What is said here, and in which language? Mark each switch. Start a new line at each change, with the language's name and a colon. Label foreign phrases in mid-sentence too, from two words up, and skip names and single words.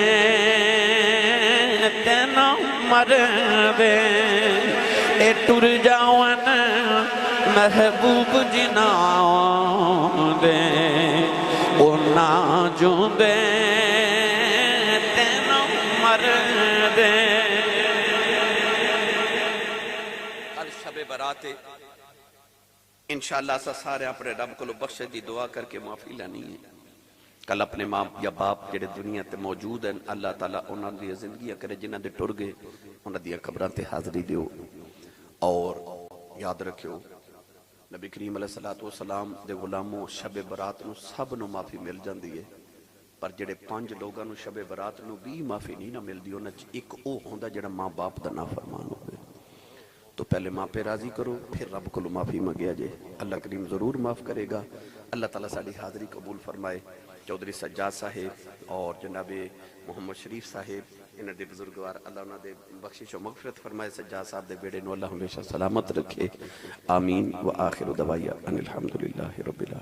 Punjabi: تینا مر دے اے ٹر جاون محبوب جنابے اونا جوندے تینا مر دے کل شب برات انشاءاللہ سارے اپنے رب کو بخشے دی دعا کر کے معافی لینی ہے کل اپنے ماں یا باپ جڑے دنیا تے موجود ہیں اللہ تعالیٰ انہاں دی زندگیاں کرے جنہاں دے ٹر گئے انہاں دی قبراں تے حاضری دیو اور یاد رکھو نبی کریم علیہ السلام دے غلاموں شب برات نو سب نو معافی مل جاندی ہے پر جڑے 5 لوگاں نو شب برات نو بھی معافی نہیں نہ ملدی انہاں چ ایک او ہوندا جڑا ماں باپ دا نافرمان ہوئے تو پہلے ماں پہ راضی کرو پھر رب کو معافی مانگیا جائے اللہ کریم ضرور معاف کرے گا اللہ تعالیٰ ساری حاضری قبول فرمائے چودھری سجاد صاحب اور جناب محمد شریف صاحب انہاں دے بزرگوار اللہ انہاں دے بخشش و مغفرت فرمائے سجاد صاحب دے بیڑے نو اللہ ہمیشہ سلامت رکھے آمین
Arabic: و آخر دعوایا ان الحمدللہ رب العالمین